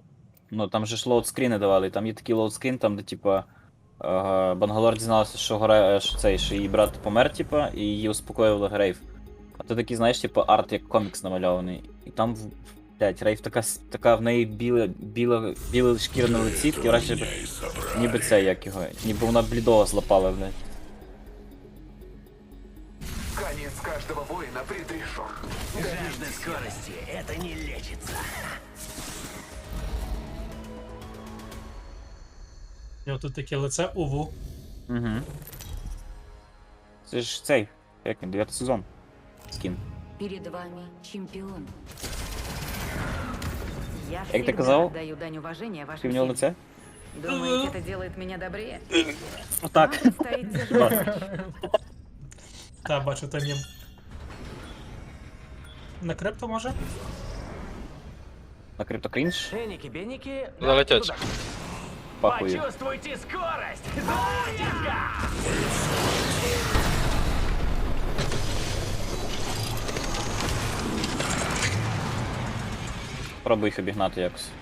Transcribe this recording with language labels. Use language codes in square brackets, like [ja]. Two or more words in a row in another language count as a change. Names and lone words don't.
[uk] Ну, там же ж лоудскріни давали, там є такий лоудскрін, там де, типа, Бангалор дізналася, що її брат помер, типа, і її успокоювали Грейв. А то такий, знаєш, типа, арт як комікс намальований. І там, блядь, Рейв така в неї біле шкіра на лиці, таке враження, ніби це, як його, ніби вона блідого злапала, блядь. [ru] Конец каждого воина предрешен. Жажда скорости, это не лечится. [uk] І отут таке лице УВУ. Угу. Це ж цей, як він, 9 сезон. Скін. [ru] Перед вами чемпион. Я [uk] Як ти [ru] всегда [uk] казав? [ru] отдаю дань уважения вашим [uk] Ти в нього [ru] семьям. [uk] лице? [ru] Думаете, это делает меня добрее? [uk] Отак. [ru] Вам предстоит тяжелый [uk] Та, бачу, то нім. На крипто може? На криптокрінж? [ru] Эники, беники. [uk] Залетять. Пахую. [ru] Почувствуйте скорость! Золотишко! [uk] Пробуй їх обігнати якось.